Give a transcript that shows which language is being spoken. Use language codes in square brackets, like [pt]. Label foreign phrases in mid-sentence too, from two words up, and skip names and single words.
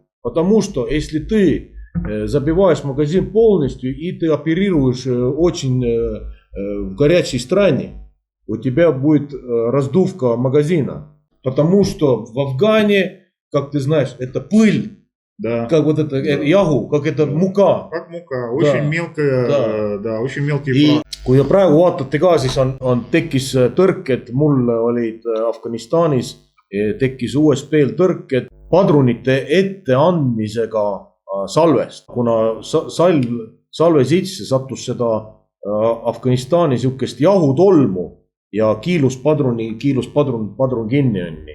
[ru] Потому что если ты забиваешь магазин полностью и ты оперируешь очень в горячей стране, у тебя будет раздувка магазина. Потому что в Афгане, как ты знаешь, это пыль, да. Как вот это ягу, как это мука. Как мука, очень mелкая, да, очень mелкий. [et] Kui te praegu vaatate ka, siis tekkis tõrked, mul olid Afganistanis, tekkis USB-l tõrked padrunite etteandmisega salvest, kuna salve sisse sattus seda Afganistani sihukest jahutolmu ja kiilus padrun kinni onni.